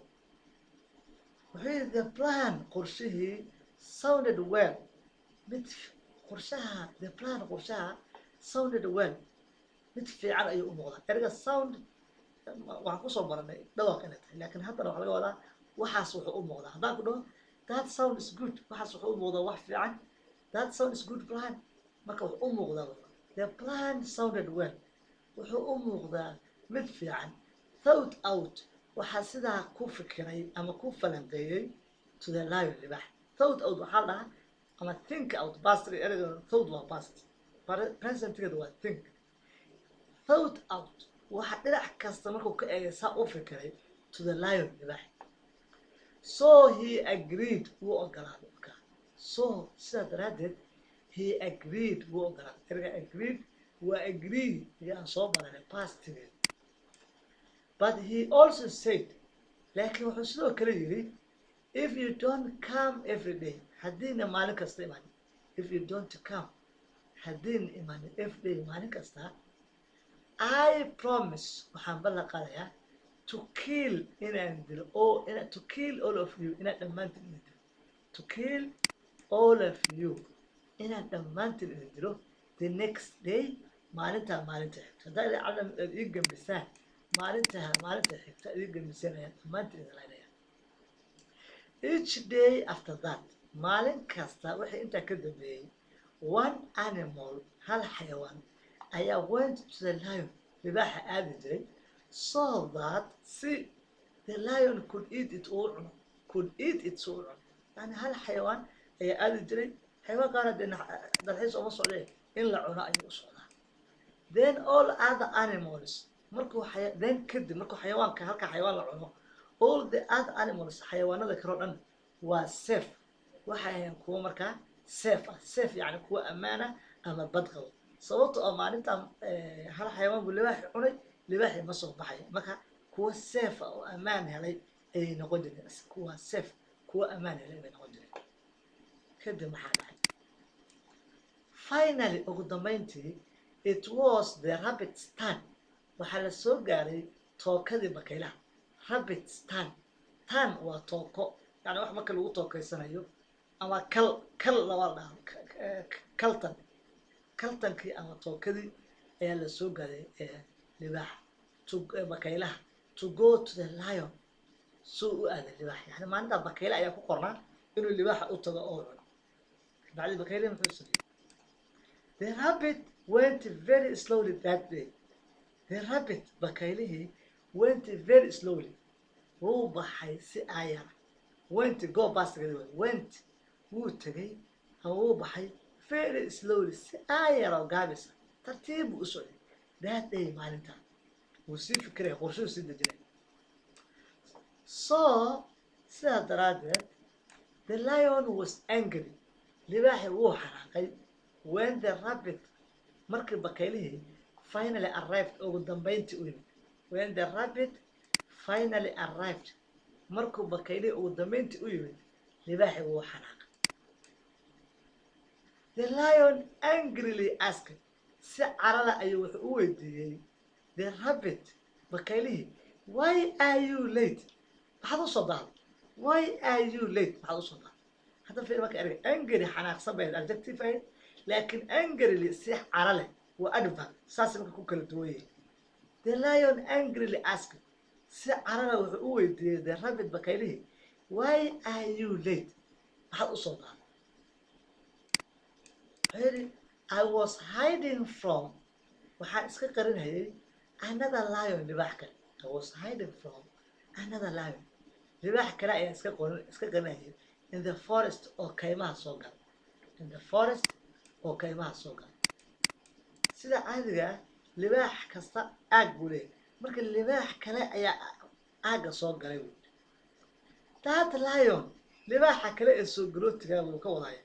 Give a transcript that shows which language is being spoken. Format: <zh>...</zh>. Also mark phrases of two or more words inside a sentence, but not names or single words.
<en>The plan</en> <so>qorshihii</so> <en>sounded well</en> <so>qorshaha</so> <en>sounded well</en> <so>mid fiican ayuu u muuqdaa erga sound waxaan kusoo baranay dhawaaq inay tahay laakiin haddana waxaa laga wadaa waxaas wuxuu u muuqdaa haddaan ku dhaho</so> <en>that sound is good</en> <so>waxaas wuxuu u muuqdaa wax fiican</so> <en>that sound is good plan</en> <so>marka wuxuu u muuqdaa</so> <en>the plan sounded well</en> <so>wuxuu u muuqdaa mid fiican</so> <en>thought out</en> <so>waxaa sidaa ku fikiray ama ku falanqeeyey</so> <en>to the lion</en> <so>libaax</so> <en>thought out</en> <so>waxaa la dhahaa ama</so> <en>think out past</en> <so>erga thought waa</so> <en>past present</en> <so>keeda waa think.</so> <en>Thought out</en> <so>waxa dhinac kasta markuu ka eegay saa u fikiray</so> <en>to the lion</en> <so>libaax.</so> <en>So he agreed</en> <so>wuu ogolaaday marka. So sidaa daraaddeed</so> <en>he agreed</en> <so>wuu ogolaaday. Erga agreed waa agree aan soo baranay</so> <en>past tense. But he also said</en> <so>laakiin wuxuu sidoo kale yidhi</so> <en>if you don't come every day</en> <so>haddiina maalin kasta imaanin.</so> <en>If you don't come</en> <so>haddiina imaanin</so> <en>every day</en> <so>maalin kasta</so> <en>I promise</en> <so>waxaan ballan qaadayaa</so> <en>to kill</en> <so>inaan dilo</so> <en>to kill all of you</en> <so>inaan dhammaantiin idin dilo.</so> <en>To kill all of you</en> <so>inaan dhammaantiin idin dilo</so> <en>the next day</en> <so>maalintaa maalinta xigta. haddaa idin calam aad ii gambisaan maalinta xigta idin gambisaan ayaan dhammaantiin idin laynaya.</so> <en>Each day after that</en> <so>maalin kasta wixii intaa ka dambeeyey</so> <en>one animal</en> <so>hal xayawaan ayaa</so> <en>went to the lion</en> <so>libaaxa aadi jiray</so> <en>so that the lion could eat it</en> <so>uu cuno. yani hal xayawaan ayaa aadi jiray. xayawaankaana dee dalxiis uma socdee in la cuno ayuu u socdaa.</so> <en>Then all other animals</en> <so>kadib markuu xayawaanka halka xayawaan la cuno</so> <en>all the other animals</en> <so>xayawaanada kale oo dhan waa safe. waxay ahayn kuwo markaa safe yani kuwa ammaana ama badqabo. sababta oo maalintan hal xayawaan buu libaaxi cunay libaaxi ma soo baxay marka kuwa safe oo ammaan helay ayay noqon jireen. kuwa safe kuwa ammaan helay bay noqon jireen. kadib maxaa dhacay finally ugu dambeyntii</so> <en>it was the rabbit's turn.</en> <so>waxaa la soo gaaray tookadii bakaylaha.</so> <en>rabbit's turn</en> <so>waa tooko yani wax marka lagu tookaysanayo ama kal laba dhaho kaltankii ama tookadii ayaa la soo gaaray libaaxa bakaylaha</so> <en>to go to the lion</en> <so>soo u aaday libaax. yani maalintaa bakayla ayaa ku qornaa inuu libaaxa u tago oo cuno. bacdi bakaylihi muxuu sameeyey</so> <en>the rabbit went very slowly that day. the rabbit</en> <so>bakaylihii</so> <en>went very slowly</en> <so>wuu baxay si aayara. go bastigeeda went wuu tagay ama wuu baxay</so> <en>very slowly</en> <so>si aayara oo gaabisa tartiib buu u socday</so> <en>that day</en> <so>maalintaa. wuu sii fikiraya qorshuu sii dejinay. so sidaa daraaddeed</so> <en>the lion was angry</en> <so>libaaxi wuu xanaaqay</so> <en>when the rabbit</en> <so>markii bakaylihii</so> <en>finally arrived</en> <so>ugu dambeyntii u yimid.</so> <en>when the rabbit finally arrived</en> <so>markuu bakaylihii ugu dambeyntii u yimid libaaxi wuu xanaaqay.</so> <en>the lion angrily asked</en> <so>si carada ayuu wuxuu u weydiiyey</so> <en>the rabbit</en> <so>bakaylihii</so> <en>why are you late</en> <so>maxaad u soo daaday.</so> <en>why are you late</en> <so>maxaad u soo daaday. hadda fiir marka erga angry xanaaqsan bay adjective ahayd laakiin angrily si cara leh waa adverb. saas marka ku kala duwan yihiin.</so> <en>the lion angrily asked</en> <so>si carada wuxuu u weydiiyey</so> <en>the rabbit</en> <so>bakaylihii</so> <en>why are you late</en> <so>maxaad u soo daaday.</so> <en>I was hiding from</en> <so>waxaan iska qarinayay</so> <en>another lion</en> <so>libaax kale.</so> <en>I was hiding from another lion</en> <so>libaax kale ayaan iska qarinayay</so> <en>in the forest</en> <so>oo kaymaha soo gala.</so> <en>in the forest</en> <so>oo kaymaha soo gala. sida caadiga ah libaax kasta aag buu leeyahay marka libaax kale ayaa aaga soo galay.</so> <en>that lion</en> <so>libaaxa kale ee soo galootigaa wuu ka wadaya.</so>